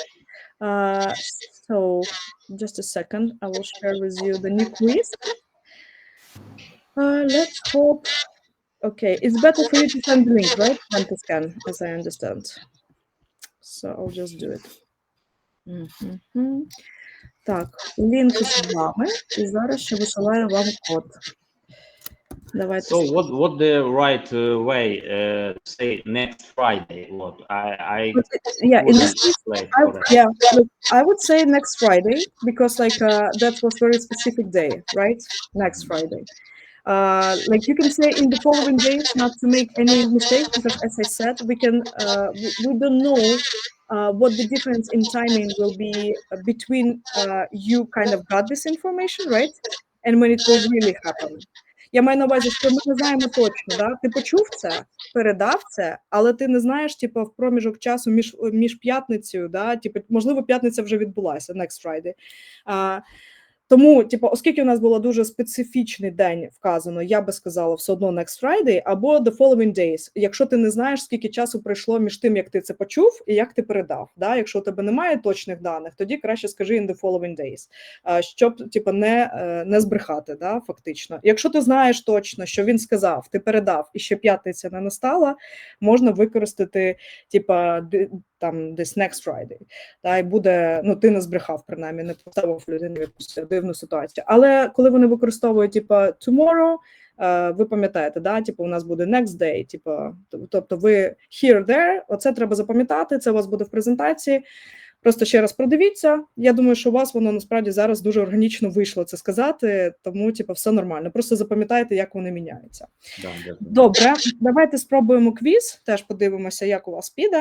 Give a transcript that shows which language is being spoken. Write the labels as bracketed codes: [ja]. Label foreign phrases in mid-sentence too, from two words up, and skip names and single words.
[en] So just a second, I will share with you the new quiz. Let's hope. Okay, it's better for you to send the link, right? Than to scan, as I understand. So I'll just do it. [uk] Так, лінк з вами, і зараз ще висилаю вам код. Давайте. [en] So what the right way to say next Friday? What yeah, in this case, look, I would say next Friday because that was very specific day, right? Next Friday. Like you can say in the following days, not to make any mistakes, because as I said, we don't know what the difference in timing will be between you kind of got this information, right? And when it will really happen. [uk] Я маю на увазі, що ми не знаємо точно, да? Ти почув це, передав це, але ти не знаєш, типу, в проміжок часу між п'ятницею, да? Типу, можливо, п'ятниця вже відбулася, [en] next Friday. [uk] Тому, типу, оскільки у нас було дуже специфічний день вказано, я би сказала все одно [en] next Friday [uk] або [en] the following days, [uk] якщо ти не знаєш, скільки часу пройшло між тим, як ти це почув і як ти передав. Да? Якщо у тебе немає точних даних, тоді краще скажи [en] in the following days, [uk] щоб типу, не збрехати, да, фактично. Якщо ти знаєш точно, що він сказав, ти передав і ще п'ятниця не настала, можна використати типу, там десь [en] next Friday, [uk] та й буде, ну ти не збрехав, принаймні, не поставив людину в якусь дивну ситуацію. Але коли вони використовують типу tomorrow, ви пам'ятаєте, да, типу у нас буде [en] next day, [uk] типу, тобто ви [en] here, there, [uk] оце треба запам'ятати, це у вас буде в презентації. Просто ще раз продивіться. Я думаю, що у вас воно насправді зараз дуже органічно вийшло це сказати, тому типу, все нормально. Просто запам'ятайте, як вони міняються. Добре, давайте спробуємо квіз, теж подивимося, як у вас піде.